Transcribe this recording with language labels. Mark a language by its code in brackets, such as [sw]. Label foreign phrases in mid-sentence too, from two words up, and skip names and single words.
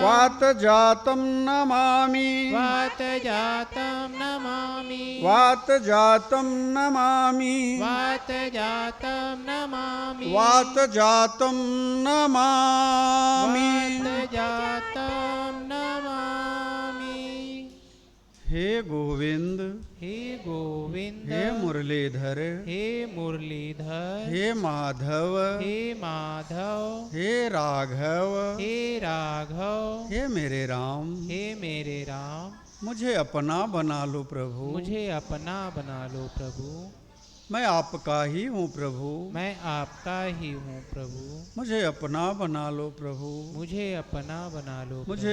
[sa] वातजातं नमामि वातजातं नमामि वातजातं नमामि वातजातं नमामि वातजातं नमामि। वातजातं नमामि। [hi] हे गोविंद हे गोविंद हे मुरलीधर हे मुरलीधर हे माधव हे माधव हे राघव हे राघव हे मेरे राम हे मेरे राम मुझे अपना बना लो प्रभु। मुझे अपना बना लो प्रभु। मैं आपका ही हूँ प्रभु। मैं आपका ही हूँ प्रभु। मुझे अपना बना लो प्रभु। मुझे अपना बना लो मुझे